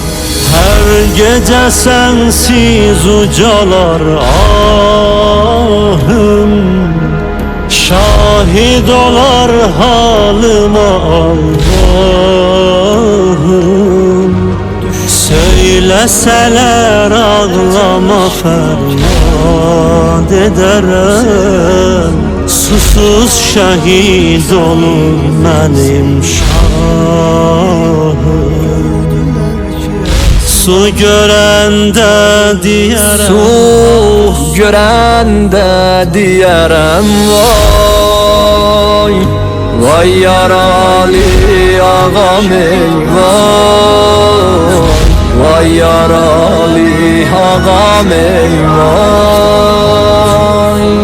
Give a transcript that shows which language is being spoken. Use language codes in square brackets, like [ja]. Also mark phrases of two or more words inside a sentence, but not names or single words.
[tr] Her gece sensiz ucalar ahım, şahit olar halıma Allah'ım. Söyleseler ağlama feryat ederim, susuz şehit olur benim şahım. [az] Su görəndə deyərəm, su görəndə deyərəm vay, vay yaralı ağam ey vay, vay yaralı ağam ey vay.